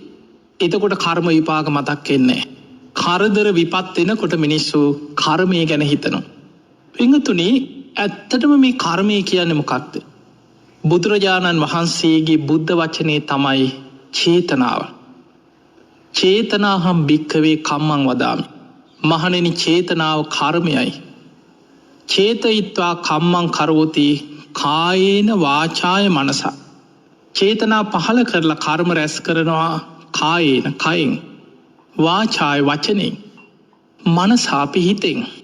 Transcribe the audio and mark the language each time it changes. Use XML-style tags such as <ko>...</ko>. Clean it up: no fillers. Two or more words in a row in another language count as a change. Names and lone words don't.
<si>එතකොට කර්ම විපාක මතක් වෙන්නේ නැහැ. කරදර විපත් එනකොට මිනිස්සු කර්මය ගැන හිතනවා. පින්තුනි, ඇත්තටම මේ කර්මය කියන්නේ මොකක්ද? බුදුරජාණන් වහන්සේගේ බුද්ධ වචනේ තමයි චේතනාව.</si> <pi>චේතනාහම් භික්ඛවේ කම්මං වදාමි.</pi> <si>මහණෙනි, චේතනාව කර්මයයි.</si> <pi>චේතයිත්වා කම්මං කරෝති කායේන වාචාය මනසා.</pi> <si>චේතනා පහල කරලා කර්ම රැස් කරනවා කායේන කයෙන්, වාචාය වචනෙන්, මනසා අපි හිතෙන්.</si>